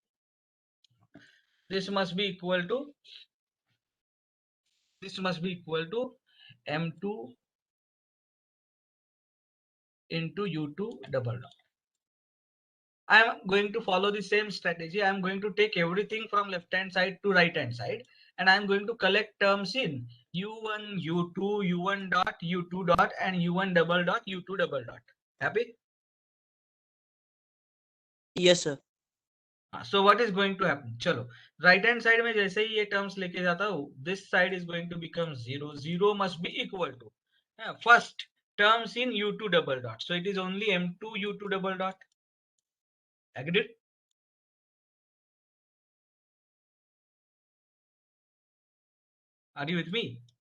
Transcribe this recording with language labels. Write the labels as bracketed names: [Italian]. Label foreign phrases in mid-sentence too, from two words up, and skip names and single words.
[English] This must be equal to m2 into u2 double dot. I am going to follow the same strategy. I am going to take everything from left hand side to right hand side and I am going to collect terms in u1, u2, u1 dot, u2 dot and u1 double dot, u2 double dot. Happy? Yes, sir. So what is going to happen? [Hindi] चलो [English] right hand side [Hindi] में जैसे ही ये terms लेके जाता हूँ, [English] this side is going to become 0. 0 must be equal to first terms in u2 double dot. So it is only m2 u2 double dot. Agreed? Are you with me?